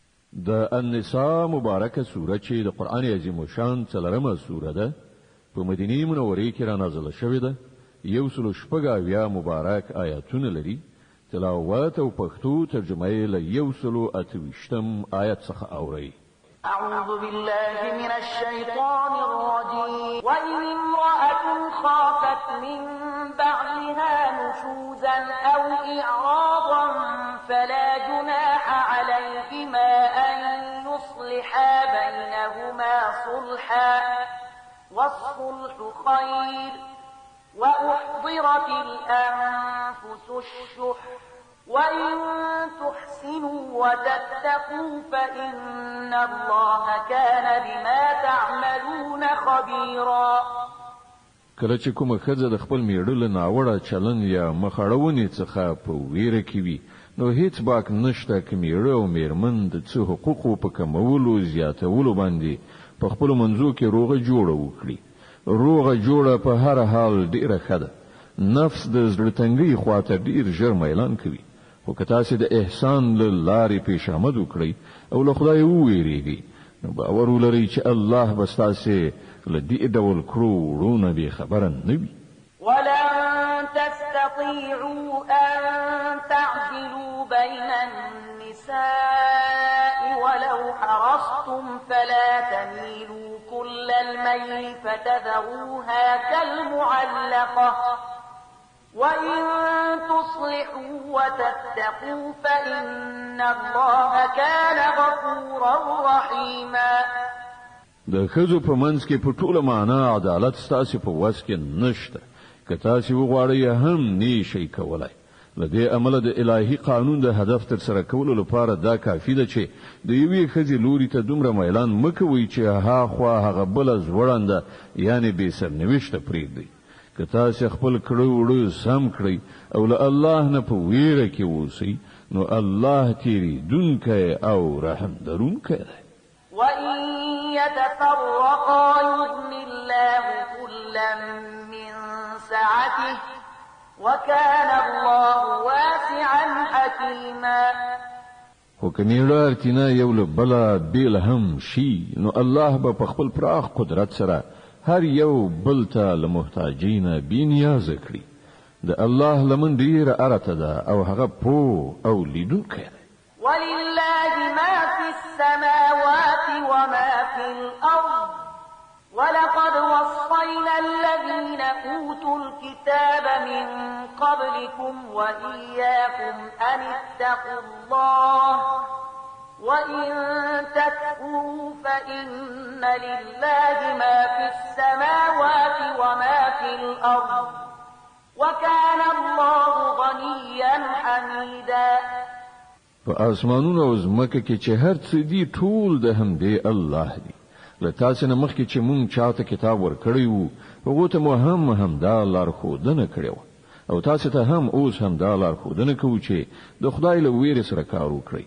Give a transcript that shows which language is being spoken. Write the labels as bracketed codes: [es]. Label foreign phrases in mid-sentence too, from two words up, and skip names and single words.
[ps] د النساء مبارکه سوره چې د قران عظیم شان څلرمه سوره ده په مدینه منوره کې را نازله شوې ده. 180 مبارک آیاتونه لري. تلاوت او پښتو ترجمه یې له 128 آیت څخه اوري. [ar] أعوذ بالله من الشيطان الرجيم وإن امرأة خافت من بعلها نشوزا أو إعراضا فلا جناح عليهما أن يصلحا بينهما صلحا والصلح خير وأحضرت الأنفس الشح وإن تحسنوا وتتقوا فإن الله كان بما تعملون خبيرا. [ps] کله چې کومه ښځه د خپل میړه له ناوړه چلن یا مخاړونې څخه په ویره کې وي نو هیڅ باک نشته چې میړه او میرمن د څه حقوقو په کمولو زیاتولو باندې په خپل منځو کې روغه جوړه وکړي. روغه جوړه په هر حال ډیره ښه ده. نفس د زړه تنګۍ خواته ډیر ژر میلان کوي. خو که تاسو د احسان له لارې پیشامد وکړئ او له خدای وویریږئ نو باور ولرئ چې الله به ستاسو له دې ډول کړو وړونه بې خبره نه وي. [ar] ولن تستطيعوا أن تعدلوا بين النساء ولو حرصتم فلا تميلوا كل الميل فتذروها كالمعلقة وإن تصلحوا وتتقوا فإن الله كان غفورا رحيما. [ps] د ښځو په منځ کې په ټوله معنا عدالت ستاسو په وس کې نشته. که تاسو وغواړئ هم نشئ کولای. له دې امله د الهي قانون د هدف تر سره کولو لپاره دا کافي ده چې د یوې ښځې لوري ته دومره میلان مکوئ چې هاخوا هغه بله زوړنده یعنې بې سرنوشته پرېږدئ. که تاسو خپل کړه وړه سم کړئ او له الله نه په ویره کې اوسئ نو الله تیریدونکی او رحم درونکی دی. [ar] وإن يتفرقا يغن الله كلا من سعته وكان الله واسعا حكيما. [ps] خو که میړه اړتینا یو له بله بیل هم شي نو الله به په خپل پراخ قدرت سره هر یو بل ته له محتاجینه بې نیازه کړي. د الله لمن ډیره ارته ده او هغه پوه او لیدونکی دی. [ar] ولله ما في السماوات وما في الأرض ولقد وصينا الذين أوتوا الكتاب من قبلكم وإياكم أن اتقوا الله وإن تكفروا فإن لله ما في السماوات وما في الأرض وكان الله غنيا حميدا. [ps] په اسمانونو او ځمکه کې چې هر څه دي ټول د همدې الله دی. له تاسو نه مخکې چې مونږ چاته کتاب ورکړی وو هغو ته مو همدا لارښودنه کړې وه او تاسو ته هم اوس همدا لارښودنه کوو چې د خدای له ویرې سره کار وکړئ.